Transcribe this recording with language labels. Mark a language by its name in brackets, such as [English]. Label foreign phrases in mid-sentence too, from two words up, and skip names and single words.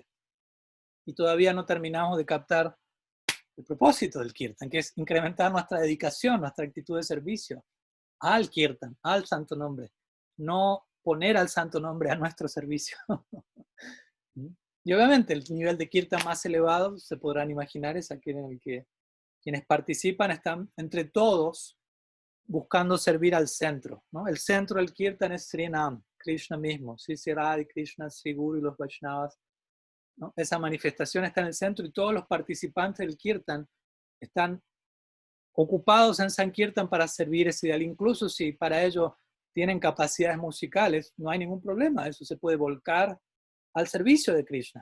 [Spanish] Y todavía no terminamos de captar el propósito del kirtan, que es incrementar nuestra dedicación, nuestra actitud de servicio al kirtan, al santo nombre, no poner al santo nombre a nuestro servicio. Y obviamente el nivel de kirtan más elevado, se podrán imaginar, es aquel en el que quienes participan están entre todos buscando servir al centro, ¿no? El centro del kirtan es Sri Nam, Krishna mismo, Sri Radha, Krishna, Sri Guru y los Vaishnavas, ¿no? Esa manifestación está en el centro y todos los participantes del kirtan están ocupados en Sankirtan para servir ese ideal. Incluso si para ello tienen capacidades musicales, no hay ningún problema, eso se puede volcar al servicio de Krishna.